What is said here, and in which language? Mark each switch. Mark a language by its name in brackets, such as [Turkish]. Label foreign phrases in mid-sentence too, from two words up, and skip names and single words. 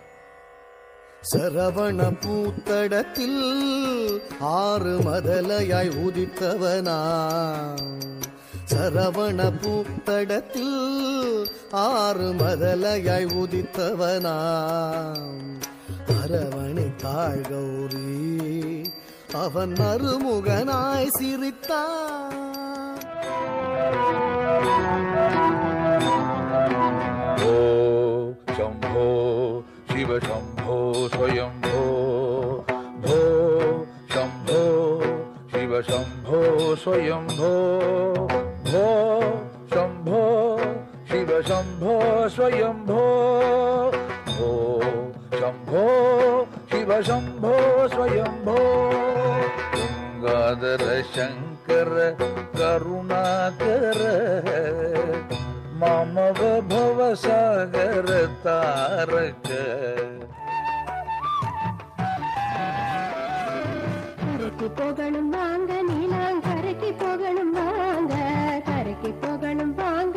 [Tamil] சரவண பூத்தடத்தில் ஆறு மதலையாய் உதித்தவனா, சரவண பூத்தடத்தில் ஆறு மதலையாய் உதித்தவனா, அரவணைத்தாள் கௌரி, அவன் அருமுகனாய் சிரித்தான். [Sanskrit] ओ शम्भो शिव शम्भो स्वयम्भो, भो शंभो शिव शंभो स्वयंभो, भो शंभो शिव शंभो स्वयंभो, भो शंभो शिव शंभो स्वयंभो. गंगाधर शंकर करुणाकर मामव भवसागर तारक. [Tamil] கரைக்கு போகணும் வாங்க நீலாங்கரைக்கு போகணும் வாங்க, கரைக்கு போகணும் வாங்க